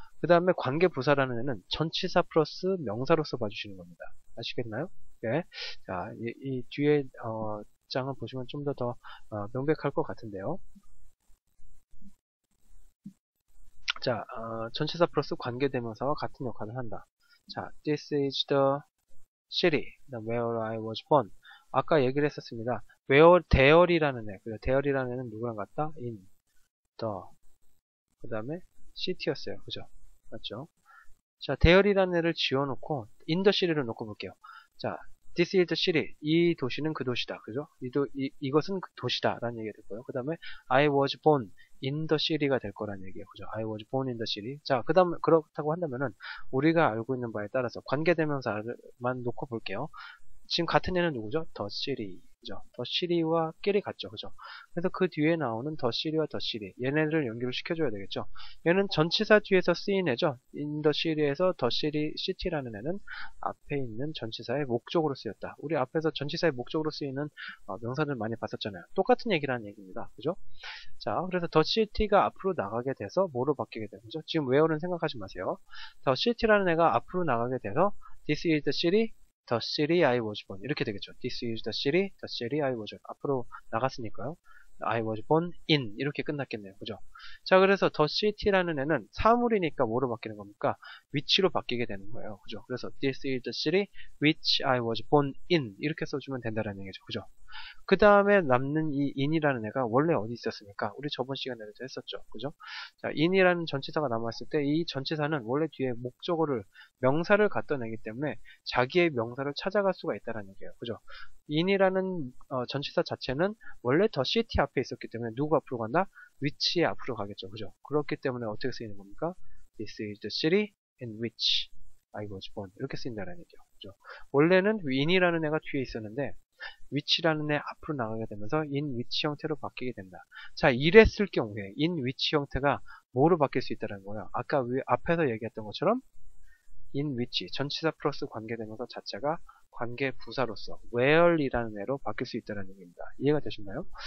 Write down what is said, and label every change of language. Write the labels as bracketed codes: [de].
[ko] 그 다음에 관계부사라는 애는 전치사 플러스 명사로서 봐주시는 겁니다. 아시겠나요? 네. 자, 이 뒤에 장을 보시면 좀 더 명백할 것 같은데요. 자, 전치사 플러스 관계대명사와 같은 역할을 한다. [en] 자, this is the city where I was born. [ko] 아까 얘기를 했었습니다. where there이라는 애, there이라는 애는 누구랑 같다? in, the, 그 다음에 city였어요. 그죠? 맞죠? 자, there이라는 애를 지워놓고 in the city를 놓고 볼게요. 자, [en] this is the city. [ko] 이 도시는 그 도시다. 그죠? 이것은 그 도시다. 라는 얘기가 될 거예요. 그 다음에 [en] I was born in the city [ko] 가 될 거라는 얘기예요. 그죠? [en] I was born in the city. [ko] 자, 그 다음, 그렇다고 한다면은, 우리가 알고 있는 바에 따라서 관계대명사만 놓고 볼게요. 지금 같은 애는 누구죠? the city. 그죠? the city와 끼리 같죠. 그죠? 그래서 그 뒤에 나오는 the city와 the city. 얘네를 연결을 시켜줘야 되겠죠. 얘는 전치사 뒤에서 쓰인 애죠. in the city에서 the city라는 애는 앞에 있는 전치사의 목적으로 쓰였다. 우리 앞에서 전치사의 목적으로 쓰이는 명사들 많이 봤었잖아요. 똑같은 얘기라는 얘기입니다. 그죠? 자, 그래서 the city가 앞으로 나가게 돼서 뭐로 바뀌게 되는 거죠? 지금 where는 생각하지 마세요. [en] the city [ko] 라는 애가 앞으로 나가게 돼서 [en] this is the city, the city I was born. [ko] 이렇게 되겠죠. [en] This is the city I was born. [ko] 앞으로 나갔으니까요. [en] I was born in. [ko] 이렇게 끝났겠네요. 그죠? 자, 그래서 the city라는 애는 사물이니까 뭐로 바뀌는 겁니까? 위치로 바뀌게 되는 거예요. 그죠? 그래서 [en] this is the city which I was born in. [ko] 이렇게 써주면 된다는 얘기죠. 그죠? 그 다음에 남는 이 in이라는 애가 원래 어디 있었습니까? 우리 저번 시간에도 했었죠. 그죠? 자, in이라는 전치사가 남았을 때 이 전치사는 원래 뒤에 목적어를, 명사를 갖다 내기 때문에 자기의 명사를 찾아갈 수가 있다는 얘기예요. 그죠? in이라는 전치사 자체는 원래 the city 앞에 있었기 때문에 누구 앞으로 간다? which의 앞으로 가겠죠. 그죠? 그렇기 때문에 어떻게 쓰이는 겁니까? [en] This is the city in which I was born. [ko] 이렇게 쓰인다는 얘기죠. 그죠? 원래는 in이라는 애가 뒤에 있었는데 which라는 애 앞으로 나가게 되면서 in which 형태로 바뀌게 된다. 자, 이랬을 경우에 in which 형태가 뭐로 바뀔 수 있다는 거예요? 아까 앞에서 얘기했던 것처럼 in which 전치사 플러스 관계대명사 자체가 관계부사로서 where이라는 애로 바뀔 수 있다는 얘기입니다. 이해가 되셨나요?